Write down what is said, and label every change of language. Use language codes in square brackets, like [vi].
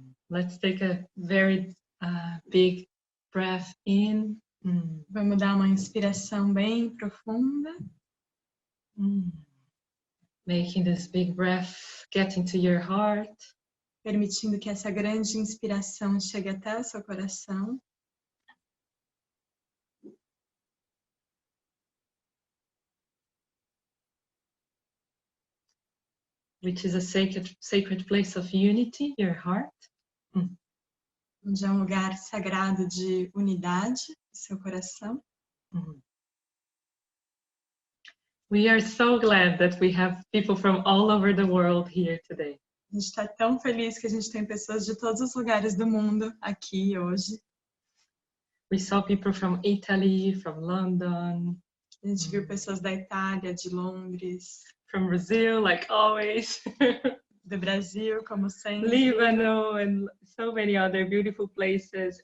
[en] Let's take a very big breath in. [pt] Vamos dar uma inspiração bem profunda. [en] Making this big breath get into your heart. [pt] Permitindo que essa grande inspiração chegue até o seu coração. [en] Which is a sacred place of unity, your heart. [pt] Onde é um lugar sagrado de unidade, o seu coração. [en] We are so glad that we have people from all over the world here today. [pt] A gente está tão feliz que a gente tem pessoas de todos os lugares do mundo aqui hoje. [en] We saw people from Italy, from London. [pt] A gente viu pessoas da Itália, de Londres. [en] From Brazil, like always. [pt] Do Brasil, como sempre. [en] Líbano and so many other beautiful places.